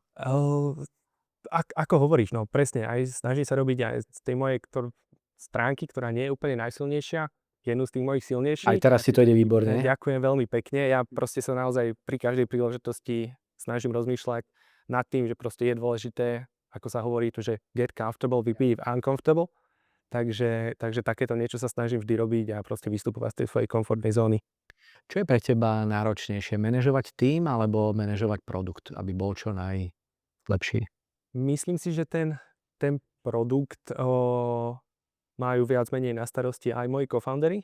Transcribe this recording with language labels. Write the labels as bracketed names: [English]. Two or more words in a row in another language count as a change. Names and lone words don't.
[Slovak] Ako hovoríš, no presne, aj snažím sa robiť aj z tej mojej stránky, ktorá nie je úplne najsilnejšia, jednu z tých mojich silnejších. Aj teraz si to ide výborne. Ďakujem veľmi pekne. Ja proste sa naozaj pri každej príležitosti snažím rozmýšľať nad tým, že proste je dôležité, ako sa hovorí to, že [English] get comfortable with being uncomfortable. [Slovak] takže takéto niečo sa snažím vždy robiť a proste vystupovať z tej svojej komfortnej zóny. Čo je pre teba náročnejšie? Manažovať tím alebo manažovať produkt, aby bol čo najlepší? Myslím si, že ten produkt majú viac menej na starosti aj moji co-foundery.